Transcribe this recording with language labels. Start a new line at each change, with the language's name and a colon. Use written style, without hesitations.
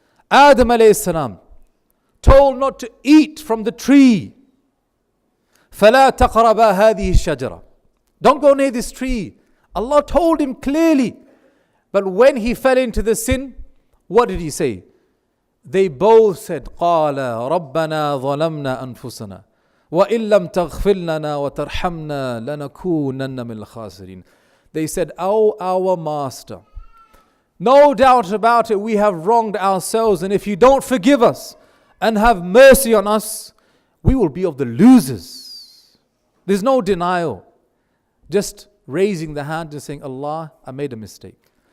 English: Adam alayhi salam told not to eat from the tree.
Arabic: فَلَا تَقْرَبَا هَذِهِ الشَّجَرَةِ.
English: Don't go near this tree. Allah told him clearly. But when he fell into the sin, what did he say? They both said,
Arabic: قَالَ رَبَّنَا ظَلَمْنَا أَنفُسَنَا وَإِن لَمْ تَغْفِرْ لَنَا وَتَرْحَمْنَا لَنَكُونَنَّ مِنَ الْخَاسِرِينَ.
English: They said, oh, our master, no doubt about it, we have wronged ourselves, and if you don't forgive us and have mercy on us, we will be of the losers. There's no denial. Just raising the hand and saying, Allah, I made a mistake.